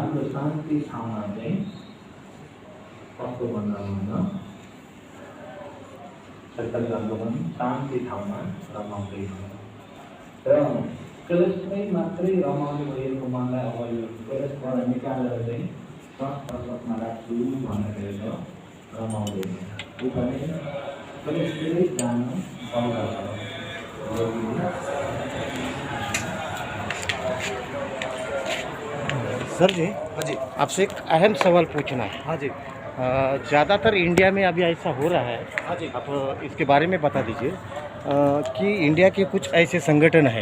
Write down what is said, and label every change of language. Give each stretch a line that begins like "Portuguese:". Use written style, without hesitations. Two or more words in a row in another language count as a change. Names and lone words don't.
Nepali: राम्रो शान्ति ठाउँमा चाहिँ कस्तो मन रमाउन, पृथकजनको मन शान्ति ठाउँमा रमाउँदैन र क्लेशमै मात्रै रमाउने भएको मनलाई अब यो क्लेशबाट निकालेर चाहिँ संस्पर्शमा राख्छु भन्दाखेरि त रमाउँदैन। ऊ पनि क्लेशले जानु पाउँदछ।
Hindi: सर जी, हाँ जी, आपसे एक अहम सवाल पूछना है। हाँ जी। ज़्यादातर इंडिया में अभी ऐसा हो रहा है, हाँ जी, आप इसके बारे में बता दीजिए कि इंडिया के कुछ ऐसे संगठन हैं,